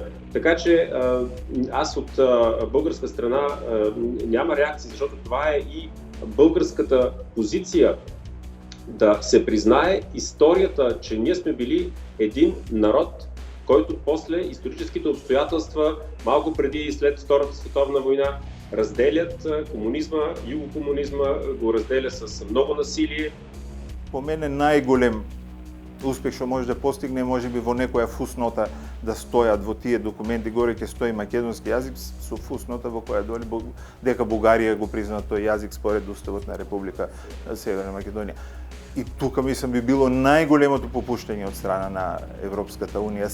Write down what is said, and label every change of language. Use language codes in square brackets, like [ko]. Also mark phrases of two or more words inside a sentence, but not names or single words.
[bg] Така че аз от българска страна няма реакция, защото това е и българската позиция да се признае историята, че ние сме били един народ, който после историческите обстоятелства, малко преди и след Втората световна война, разделят комунизма, югокомунизма, го разделя с много насилие. [mk] По мене најголем успех што може да постигне, може би во некоја фуснота да стојат во тие документи, горе ќе стои македонски јазик со фуснота во која доли дека Бугарија го призна тој јазик според уставот на Република Северна Македонија. И тука мислам би било најголемото попуштање од страна на Европската унија.